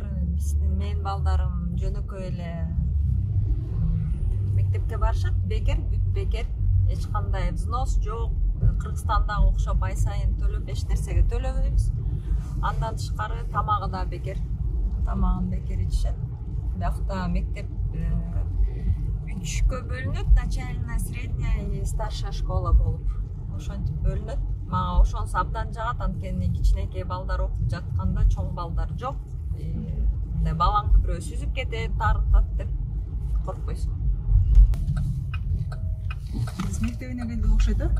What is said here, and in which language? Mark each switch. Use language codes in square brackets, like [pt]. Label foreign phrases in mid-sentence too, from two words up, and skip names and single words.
[ky] Менин балдарым жөнөкөй эле мектепке барышат, бекер, бүт бекер, эч кандай взнос жок. Кыргызстандагы окшоп ай сайын төлөп, эч нерсеге төлөбөйбүз. Андан тышкары тамагы да бекер. Тамагын бекер ичишет. Биякта мектеп 3кө бөлүнөт, [ru] начальная, средняя и старшая школа болуп. [ky] Ошентип бөлүнөт. Мага ошонусу абдан жагат, анткени кичинекей балдар окуп жатканда чоң балдар жок. Балаңды бирөө сүзүп кетет, тартат деп коркпойсуң. Биз мектебине келдик окшойт, э?